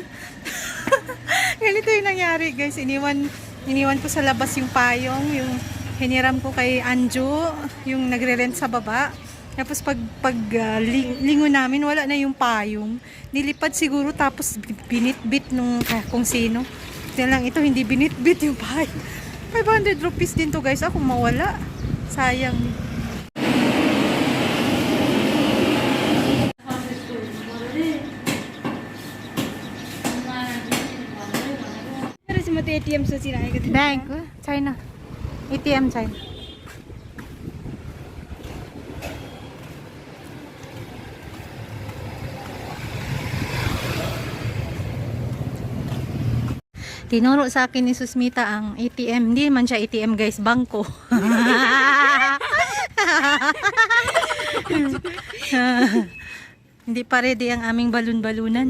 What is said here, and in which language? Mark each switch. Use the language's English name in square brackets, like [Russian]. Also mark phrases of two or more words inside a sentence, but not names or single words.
[Filipino] Ganito yung nangyari, guys. Iniwan ko sa labas yung payong, yung hiniram ko kay Anju, yung nagre-rent sa baba. Tapos lingon namin, wala na yung payong. Nilipad siguro, tapos binitbit nung kung sino. Kaya lang ito, hindi binitbit yung payong. 500 rupees din to, guys. Ako mawala. Sayang. [Nepali] म त एटिएम सोचिरहेको थिएँ बैंक छैन. ATM छैन. [Filipino] Tinuro sa akin ni Susmita ang ATM. Hindi man siya ATM, guys. Bangko. Hindi pa ready ang aming balon-balunan.